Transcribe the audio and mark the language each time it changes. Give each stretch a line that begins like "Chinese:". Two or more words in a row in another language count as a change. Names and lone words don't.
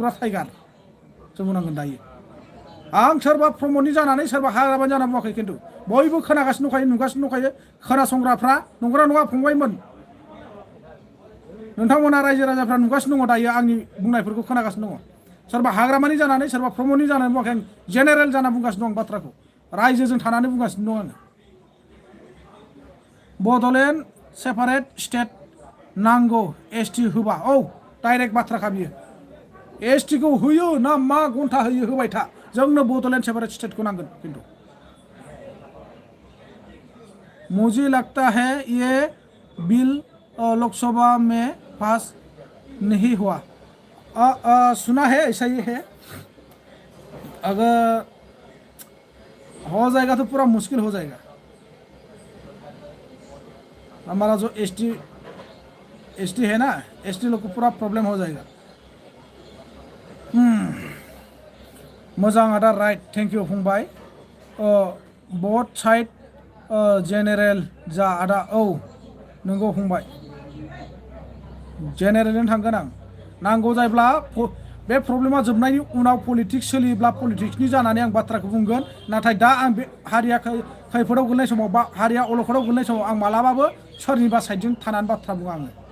Bodo: जों बुंनांगोन दायो आं सोरबा प्रमदनि जानानै सोरबा हाग्रामानि जाना बुङाखै खिन्थु बयबो खोनागासिनो दंखायो नुगासिनो दंखायो खोनासंग्राफ्रा नंगौना नङा फंबायमोन नोंथांमोना रायजो राजाफ्रा नुगासिनो दङ दायो आंनि बुंनायफोरखौ खोनागासिनो दङ सोरबा हाग्रामानि जानानै सोरबा प्रमदनि जानानै बुङाखै आं जेनेरेल जाना बुंगासिनो दं बाथ्राखौ रायजोजों थानानै बुंगासिनो दं आङो बड'लेण्ड
English: separate state
Bodo: नांगौ एसटि होबा औ डाइरेक्ट बाथ्राखा बियो एसटि को होयो ना मा घन्टा होयो होबाय था जोंनो बड'लेण्ड
English: separate state
Bodo: को नांगोन किन्तु
Hindi: मुझे लगता है ये बिल लोकसभा में पास नहीं हुआ सुना है ऐसा ही है अगर हो जाएगा तो पूरा मुश्किल हो जाएगा हमारा जो एसटी है ना एसटी लोग को पूरा प्रॉब्लम हो जाएगा
Bodo: मोजां आदा
English: right thank you
Bodo: फंबाय
English: both side
Bodo: जेनेरेल जा आदा औ नंगौ फंबाय जेनेरेलजों थांगोन आं नांगौ जायोब्ला बे प्रब्लेमा जोबनायनि उनाव पलिटिक्स सोलियोब्ला पलिटिक्सनि जानानै आं बाथ्राखौ बुंगोन नाथाय दा आं बे हारिया खैफोदाव गोलैनाय समाव बा हारिया अलखदाव गोलैनाय समाव आं मालाबाबो सोरनिबा साइडजों थानानै बाथ्रा बुङा आङो